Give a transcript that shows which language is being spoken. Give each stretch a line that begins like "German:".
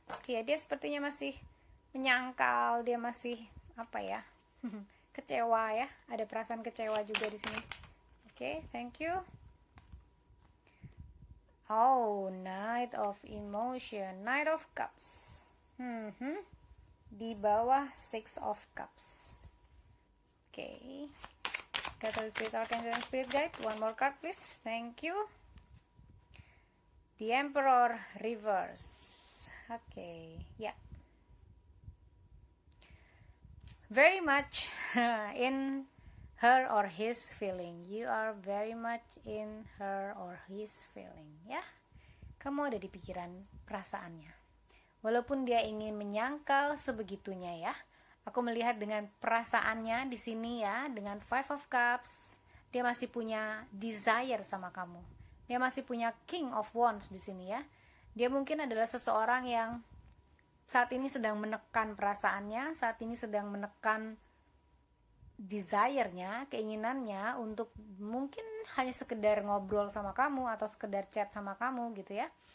Indonesian: Ya, dia sepertinya masih menyangkal, dia masih apa ya? Kecewa ya, ada perasaan kecewa juga di sini.
English: Okay, thank you. Oh, Knight of Emotion, Knight of Cups.
Indonesian: Di bawah Six of Cups. Okay.
English: God, Holy Spirit, Archangel, and Spirit Guide. One more card, please. Thank you. The Emperor reverse. Okay, yeah. Very much in her or his feeling. You are very much in her or his feeling, ya.
Indonesian: Kamu ada di pikiran perasaannya. Walaupun dia ingin menyangkal sebegitunya ya. Aku melihat dengan perasaannya di sini ya, dengan Five of Cups, dia masih punya desire sama kamu. Dia masih punya King of Wands di sini ya. Dia mungkin adalah seseorang yang saat ini sedang menekan perasaannya, saat ini sedang menekan desire-nya, keinginannya untuk mungkin hanya sekedar ngobrol sama kamu atau sekedar chat sama kamu gitu ya.